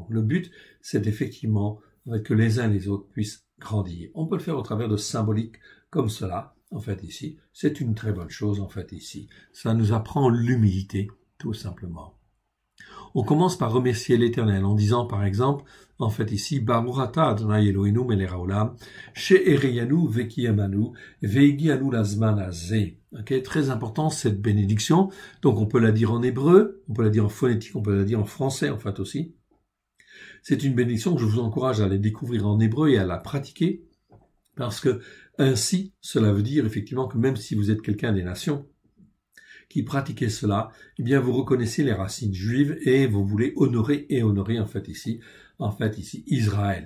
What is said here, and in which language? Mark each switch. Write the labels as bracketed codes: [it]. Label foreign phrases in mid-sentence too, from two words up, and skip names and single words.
[fr] Le but, c'est effectivement que les uns et les autres puissent grandir. On peut le faire au travers de symboliques comme cela. En fait, ici, c'est une très bonne chose, en fait, ici. Ça nous apprend l'humilité, tout simplement. On commence par remercier l'Éternel en disant, par exemple, en fait ici, [he] ברוך אתה אדני אלהינו מלך העולם שהחיינו וקימנו והגיענו לזמן הזה. [fr] Très important cette bénédiction. Donc on peut la dire en hébreu, on peut la dire en phonétique, on peut la dire en français, en fait aussi. C'est une bénédiction que je vous encourage à la découvrir en hébreu et à la pratiquer, parce que ainsi, cela veut dire effectivement que même si vous êtes quelqu'un des nations qui pratiquez cela, eh bien vous reconnaissez les racines juives et vous voulez honorer en fait ici Israël.